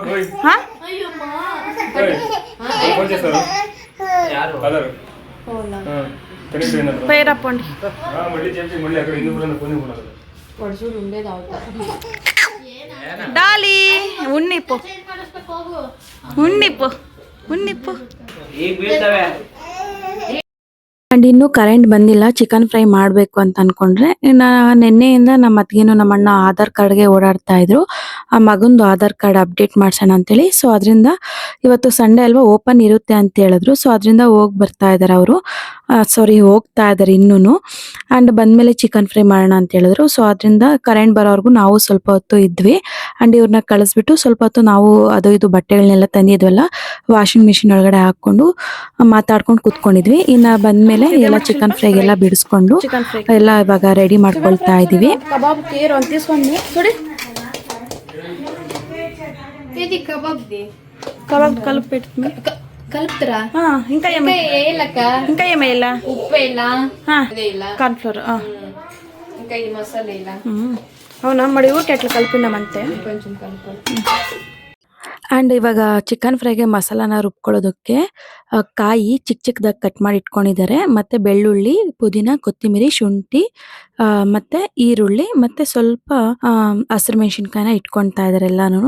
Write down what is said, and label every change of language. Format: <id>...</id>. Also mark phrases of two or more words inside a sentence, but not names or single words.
<kn>పేరప్పండి. డాలి ఉన్నిప్పు ఉన్నిప్పు ఉన్నಿಪ್ಪು. ಅಂಡ್ ಇನ್ನು ಕರೆಂಟ್ ಬಂದಿಲ್ಲ,</kn> <en>chicken fry</en> <kn>ಮಾಡಬೇಕು ಅಂತ ಅನ್ಕೊಂಡ್ರೆ ನಿನ್ನೆಯಿಂದ ನಮ್ಮ ಅತ್ತಿಗೆನು ನಮ್ಮ ಅಣ್ಣ ಆಧಾರ್ ಕಾರ್ಡ್ಗೆ ಓಡಾಡ್ತಾ ಇದ್ರು. ಆ ಮಗಂದು ಆಧಾರ್ ಕಾರ್ಡ್ ಅಪ್ಡೇಟ್ ಮಾಡ್ಸೋಣ ಅಂತೇಳಿ. ಸೊ ಅದರಿಂದ ಇವತ್ತು ಸಂಡೇ ಅಲ್ವಾ, ಓಪನ್ ಇರುತ್ತೆ ಅಂತ ಹೇಳಿದ್ರು. ಸೊ ಅದರಿಂದ ಹೋಗಿ ಬರ್ತಾ ಇದಾರೆ ಅವರು, ಹೋಗ್ತಾ ಇದಾರೆ ಇನ್ನೂನು. ಅಂಡ್ ಬಂದ್ಮೇಲೆ</kn> <en>chicken fry</en> <kn>ಮಾಡೋಣ ಅಂತ ಹೇಳಿದ್ರು. ಸೊ ಅದರಿಂದ ಕರೆಂಟ್ ಬರೋವರೆಗೂ ನಾವು ಸ್ವಲ್ಪ ಹೊತ್ತು ಇದ್ವಿ. ಅಂಡ್ ಇವ್ರನ್ನ ಕಳಿಸ್ಬಿಟ್ಟು ಸ್ವಲ್ಪ ಹೊತ್ತು ನಾವು ಅದು ಇದು ಬಟ್ಟೆಗಳನ್ನೆಲ್ಲ ತಂದಿದ್ವಲ್ಲ</kn> <en>washing machine</en> <kn>ಒಳಗಡೆ ಹಾಕೊಂಡು ಮಾತಾಡ್ಕೊಂಡು ಕುತ್ಕೊಂಡಿದ್ವಿ. ಇನ್ನ ಬಂದ್ಮೇಲೆ ಎಲ್ಲ</kn> <en>chicken fry</en> <kn>ಎಲ್ಲ ಬಿಡಿಸ್ಕೊಂಡು</kn> <en>chicken fry</en> <kn>ಎಲ್ಲ ಇವಾಗ ರೆಡಿ ಮಾಡ್ಕೊಳ್ತಾ ಇದೀವಿ. ಕಬಾಬ್ ತೇರು ಅಂತ</kn> <te>తీసుకొని చూడి ఇది కబాబ్ ది కబాబ్ కలిపి పెట్టుకుని కలుపుతరా ఇంకా ఏలక ఇంకా ఏమేయాల ఉప్పు వేయాలా అదే ఇలా</te> <en>corn flour</en> <te>ఇంకా ఈ మసాలా వేయాలా అవునా మరి ఊరికి ఎట్లా కలిపినామంతే కొంచెం కలుపు.</te> <kn>ಅಂಡ್ ಇವಾಗ</kn> <en>chicken fry</en> <kn>ಮಸಾಲಾನ ರುಬ್ಕೊಳ್ಳೋದಕ್ಕೆ ಕಾಯಿ ಚಿಕ್ಕದಾಗಿ ಕಟ್ ಮಾಡಿ ಇಟ್ಕೊಂಡಿದ್ದಾರೆ. ಮತ್ತೆ ಬೆಳ್ಳುಳ್ಳಿ, ಪುದೀನ, ಕೊತ್ತಿಮಿರಿ, ಶುಂಠಿ, ಮತ್ತೆ ಈರುಳ್ಳಿ, ಮತ್ತೆ ಸ್ವಲ್ಪ ಹಸಿರು ಮೆಣಸಿನ್ಕಾಯಿನ ಇಟ್ಕೊಳ್ತಾ ಇದಾರೆ ಎಲ್ಲಾನು.</kn>